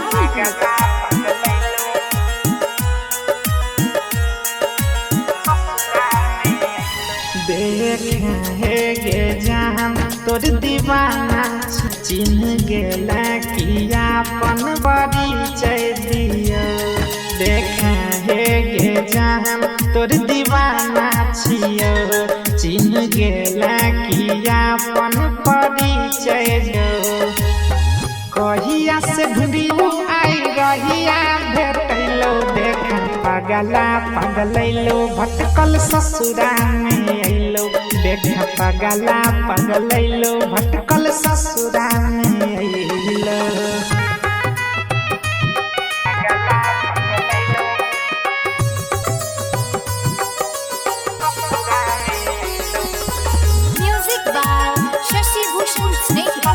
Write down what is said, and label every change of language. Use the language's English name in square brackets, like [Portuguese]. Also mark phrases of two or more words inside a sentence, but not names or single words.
[Maithili] देखे गे जान तोर दीवाना चिन्ह गेला किया अपन बड़ी दियो देखे गे जान तोर दीवाना छियो चिन्ह गेला किया अपन परिचय जो कहिया से ढूंढियो आई रहिया भेटैलो देख पगला पगलैलो भटकल ससुरा में अइलो देख पगला पगलैलो भटकल ससुरा में अइलो। [English] music by Shashi Bhushan Snehi.